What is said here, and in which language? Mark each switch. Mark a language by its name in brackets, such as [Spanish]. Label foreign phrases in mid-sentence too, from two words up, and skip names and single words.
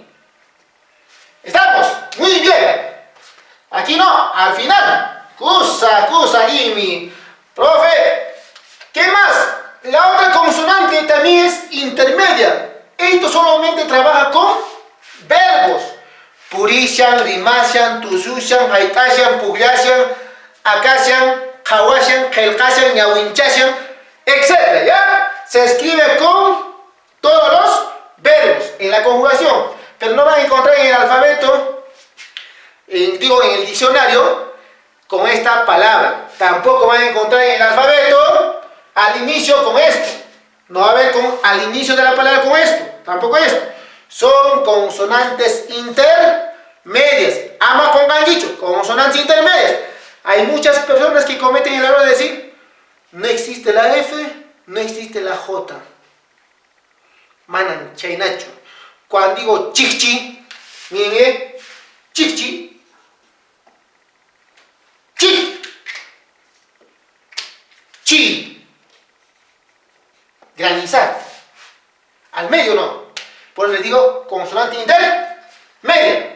[Spanish] ¿Estamos? Muy bien. Aquí no, al final. [Quechua] Kusa, imi. [Spanish] Profe, ¿qué más? La otra consonante también es intermedia. Esto solamente trabaja con verbos. [Quechua] Purishan, rimashan, tusushan, haitashan, puglashan, akashan, hawashan, helkashan, ñawinchashan, [Spanish] etc. ¿Ya? Se escribe con todos los verbos en la conjugación. Pero no van a encontrar en el alfabeto, en el diccionario, con esta palabra. Tampoco van a encontrar en el alfabeto al inicio con esto. No va a haber al inicio de la palabra con esto. Tampoco esto. Son consonantes intermedias. Ama con ganguicho, consonantes intermedias. Hay muchas personas que cometen el error de decir: no existe la F, no existe la J. [Quechua] Manan, chainacho. [Spanish] Cuando digo chichi, miren, chichi, chi, granizar. Al medio no. Por eso les digo consonante intermedia.